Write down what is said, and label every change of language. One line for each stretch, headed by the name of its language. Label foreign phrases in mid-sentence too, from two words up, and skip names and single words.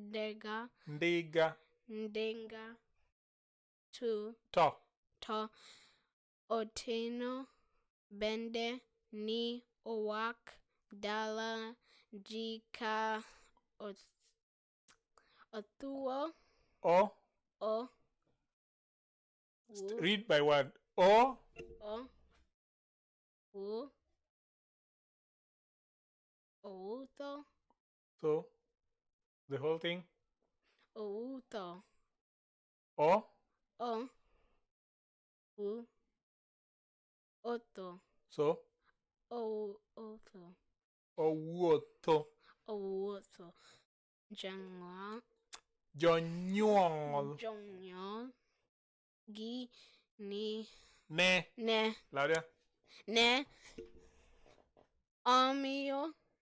Luo (Kenya and Tanzania): Ndenga. To. Otino. Bende. Ni. Owak. Dala. Ji. Ka. Othuo.
English: Read by word. O.
Luo (Kenya and Tanzania): Outo.
English: So, the whole thing.
Luo (Kenya and Tanzania): Outo. Oto. So. Outo. Owuotho. Jonyuol. Gi. Ni. Ne. Louder. Ne. Omio.